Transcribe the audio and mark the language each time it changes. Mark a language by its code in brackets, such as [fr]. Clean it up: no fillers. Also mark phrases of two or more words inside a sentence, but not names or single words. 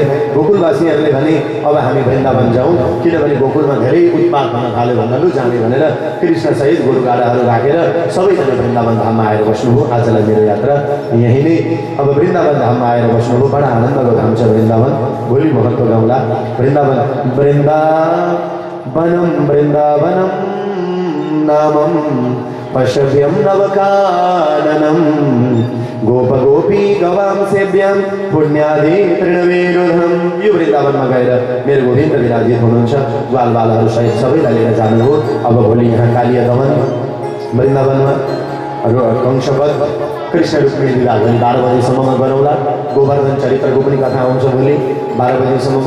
[ne] गोकुलवासीहरूले भने अब हामी वृन्दावन जाउँ, किनभने गोकुलमा धेरै उत्पात हुन थाल्यो भन्दा लु जाने भनेर कृष्णसहित गोरुगाडाहरू राखेर सबैजना वृन्दावन धाममा आएर बस्नुभयो। आजलाई मेरो यात्रा यही नै। अब वृन्दावन धाममा आएर बस्नुभयो, बडा आनन्दको धाम छ वृन्दावन। भोलि महत्त्व गाउँला वृन्दावन। [sa] वृन्दावनम नामं पश्यव्यं नवकाननं गोपगोपी गवां सेव्यं पुण्यादि तृणवेरुधम। [ne] यो वृन्दावनमा गएर मेरो गोविन्द विराजित हुनुहुन्छ, बालबालाहरू सहित सबैलाई लिएर जानुभयो। अब भोलि यहाँ कालिया दमन वृन्दावनमा कंशवध कृष्ण रुक्मिणी विवाह भोलि 12 बजीसम्ममा गरौँला। गोवर्धन चरित्रको पनि कथा आउँछ भोलि 12 बजीसम्ममा।